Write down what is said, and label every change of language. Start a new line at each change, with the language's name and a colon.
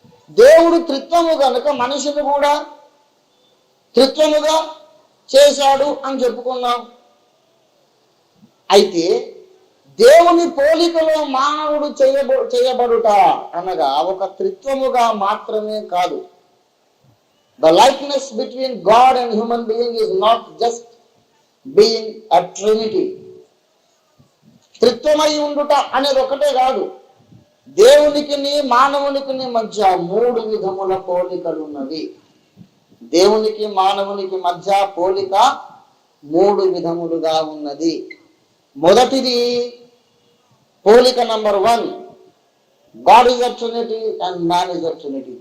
Telugu: దేవుడు త్రిత్వము కనుక మనిషిని కూడా త్రిత్వముగా చేశాడు అని చెప్పుకున్నాం. అయితే దేవుని పోలికలో మానవుడు చేయబడుట అనగా ఒక త్రిత్వముగా మాత్రమే కాదు.
English: The likeness between God and human being is not just being a trinity.
Telugu: త్రిత్వమై ఉండుట అనేది ఒకటే కాదు. దేవునికి మానవునికి మధ్య 3 విధముల పోలికలు ఉన్నవి. దేవునికి మానవునికి మధ్య పోలిక 3 విధములుగా ఉన్నది. మొదటిది పోలిక number 1,
English: God is a trinity and man is a trinity.